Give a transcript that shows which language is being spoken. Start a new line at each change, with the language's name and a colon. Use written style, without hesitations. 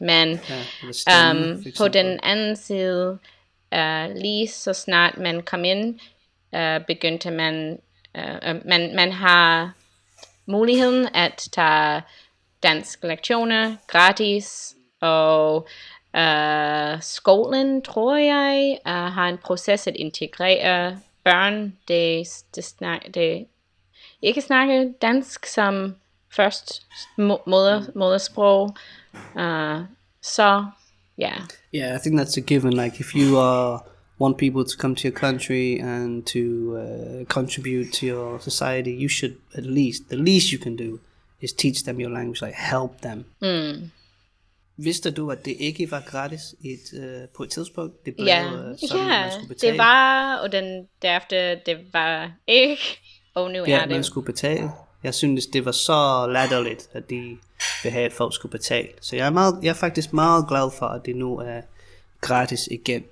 Danish: Men på den anden side, lige så snart man kom ind, begyndte man har muligheden at tage dansk lektioner gratis, og skolen, tror jeg, har en proces at integrere børn, det ikke snakker dansk som først modersprog.
English: Yeah, I think that's a given. Like if you want people to come to your country and to contribute to your society, you should the least you can do is teach them your language, like help them.
Danish: Vidste du, at det ikke var gratis på et tidspunkt? Det blev sådan, man skulle betale. Det var, og derefter det var ikke, og nu er det. Ja, man skulle betale. Jeg synes, det var så latterligt, at de vil have, at folk skulle betale. Så jeg er faktisk meget glad for, at det nu er gratis igen.